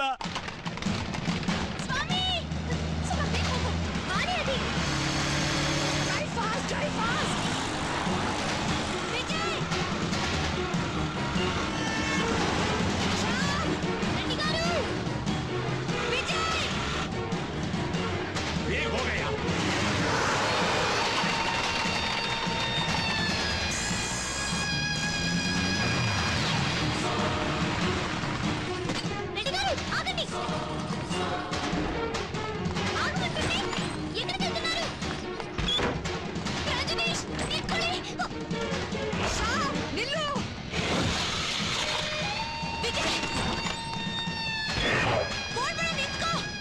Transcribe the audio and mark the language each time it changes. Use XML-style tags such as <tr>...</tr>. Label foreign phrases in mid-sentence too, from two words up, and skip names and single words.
<kn>ಸ್ವಾಮಿ ಸ್ವಲ್ಪ ಬೇಗ ಹೋಗು. ಮಾಡಿ ಅದಿ.</kn> <en>drive fast, drive fast. ವಿಜಯ್ ಶ್ಯಾಮ್, ರೆಡ್ಡಿಗಾರು.</en> <kn>ವಿಜಯ್ ಬೇಗ ಹೋಗಯ್ಯ.</kn> <te>రెడ్డిగారు ఆగండి. ఆగమంటుంటే ఎక్కడికి వెళ్తున్నారు? రజనీష్ నిల్చుకోండి. శ్యామ్ నిల్లు. విజయ్ బోర్డు మీద నిల్చుకో.</te>